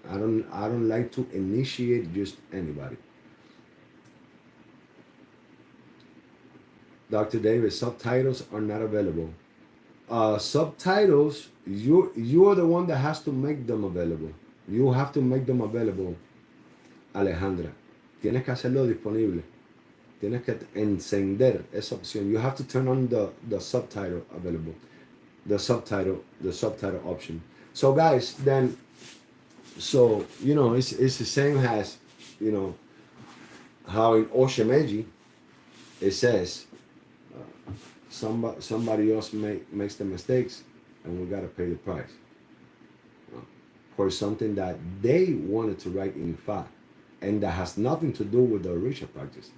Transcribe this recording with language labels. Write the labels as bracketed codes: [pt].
[en] I don't like to initiate just anybody. Dr. David, subtitles are not available. Subtitles, you are the one that has to make them available. You have to make them available, Alejandra. [es] Tienes que hacerlo disponible. Tienes que encender esa opción. [en] You have to turn on the subtitle available. The subtitle option. So guys, then, so, it's the same as, how in Oshemeji, it says, somebody else makes the mistakes, and we got to pay the price for something that they wanted to write in Ifa, and that has nothing to do with the Orisha practice.